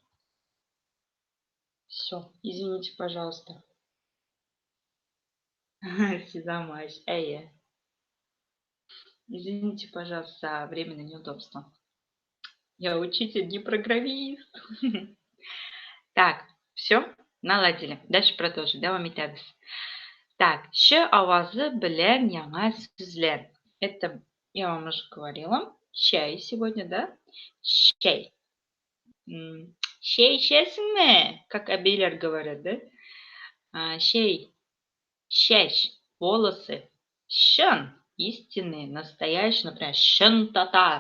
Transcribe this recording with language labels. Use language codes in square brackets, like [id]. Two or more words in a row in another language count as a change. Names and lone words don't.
[ru] Все, извините, пожалуйста. Сидамаш, Извините, пожалуйста, за временное неудобство. Я учитель, не программист. Так, все, наладили. Дальше продолжим. [tr] Devam ederiz. [ru] Так, [tt] ш авазы белән яңа сүзләр. [ru] Это я вам уже говорила. Чай сегодня, да? Чай. Чай честно, как абейлер говорят, да? Чай. Чащ. Волосы. Шан. Истинный, настоящий, например, [tt] шан татар.